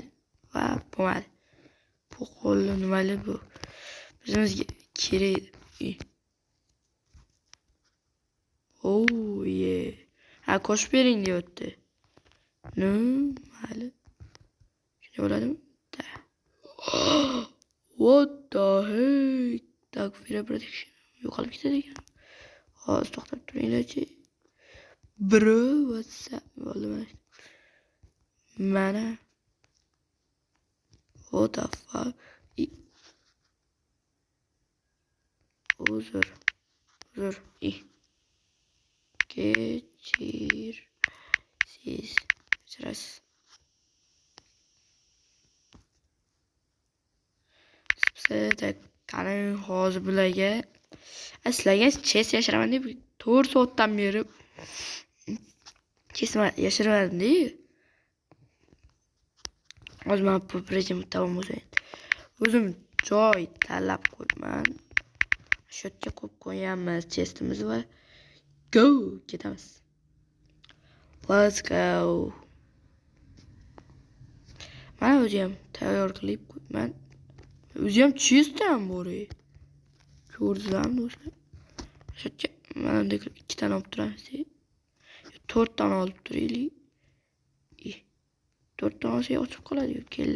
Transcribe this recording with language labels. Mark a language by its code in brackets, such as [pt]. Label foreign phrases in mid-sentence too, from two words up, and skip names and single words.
[uz] Va bo'lmadi. Bu qo'lni nimali bu? Bizimizga kerak. [en] Oh yeah. [uz] Ha, qo'shib bering deyapti. Mayli. Shunday bo'ladimi? [en] What the heck? Tak, fire protection. [uz] Yo'qolib ketadi ekan. Hozir to'xtab turinglarchi. [en] Bro, what's up? [uz] Bo'ldi mana. [en] What the fuck? [uz] Uzr. Kechirasiz. Sizda qani hozir bularga sizlarga chest yashiraman deb 4 soatdan beri kesma yashirmadim-da. Hozir men rejim tamom bo'lsa endi. O'zim joy tanlab qo'yman. Shu yerga qo'yib qo'yamiz chestimiz va go ketamiz. [en] Let's go. [uz] Mana o'zi ham tayyor qilib qo'yman. O'zi ham chest ham bor. Ko'rdingizmi do'stlar? Shu yerga mana bunday 2 tane olib turamiz. 4 tane olib turaylik. 4 tane olsak ochib qoladi-ku, kella.